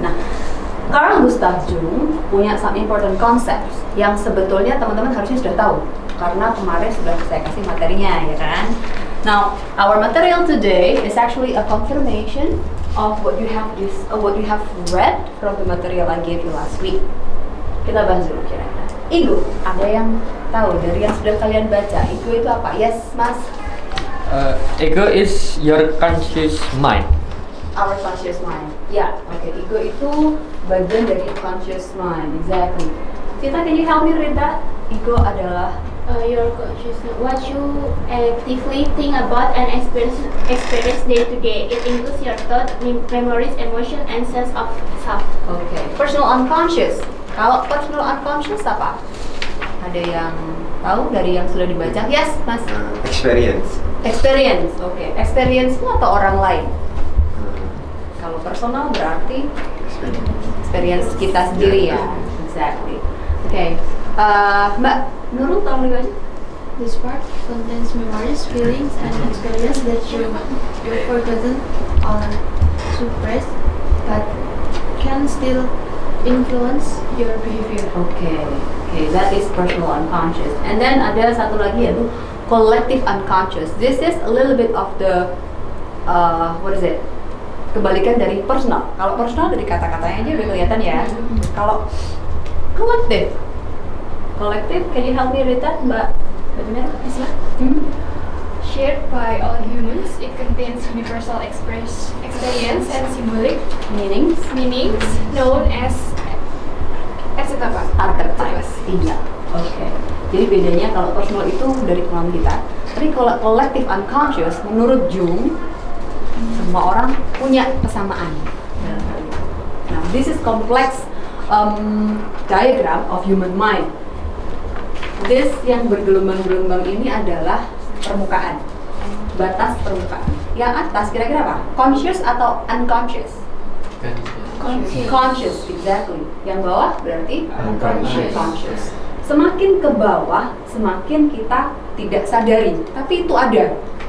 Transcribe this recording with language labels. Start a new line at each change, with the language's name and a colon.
Indonesian: Nah, Carl Gustav Jung punya
English: some important concepts
Indonesian: yang sebetulnya teman-teman harusnya sudah tahu karena kemarin sudah saya kasih materinya, ya kan?
English: Now, our material today is actually a confirmation of what you have read from the material I gave you last week.
Indonesian: Kita bahas dulu kira-kira. Ego, ada yang tahu dari yang sudah kalian baca? Ego itu apa? Yes, Mas.
English: Ego is your conscious mind. Our conscious mind. Ya, oke.
Indonesian: Ego itu bagian dari conscious mind.
English: Exactly. Sita, can you help me read that?
Indonesian: Ego adalah
English: Your consciousness, what you actively think about and experience day to day. It includes your thought, memories, emotion, and sense of self.
Indonesian: oke. Personal unconscious. Kalau personal unconscious apa? Ada yang tahu dari yang sudah dibaca?
English: Yes, Mas. Experience.
Indonesian: Experience. Oke. Experience itu atau orang lain? Kalau personal berarti experience kita sendiri ya. Exactly. Oke. Mbak Nurul, tolong dibaca.
English: This part contains memories, feelings, and experience that you've forgotten or suppressed, but can still influence your behavior. Oke. Okay, that is personal unconscious. And then
Indonesian: ada satu lagi yaitu
English: collective unconscious. This is a little bit of the what is it?
Indonesian: Kebalikan dari personal. Kalau personal dari kata-katanya aja udah kelihatan ya. Kalau collective,
English: can you help me read that, Mbak Jumira? Shared by all humans, it contains universal experience and symbolic Meanings, known as apa?
Indonesian: archetypes. Iya. Oke. Jadi bedanya kalau personal itu dari pengalaman kita, tapi kalau collective unconscious menurut Jung semua orang punya kesamaan.
English: Nah, this is complex diagram of human mind.
Indonesian: This yang bergelombang-gelombang ini adalah permukaan, batas permukaan. Yang atas kira-kira apa? Conscious atau unconscious? Conscious, exactly. Yang bawah berarti unconscious. Semakin ke bawah, semakin kita tidak sadari, tapi itu ada.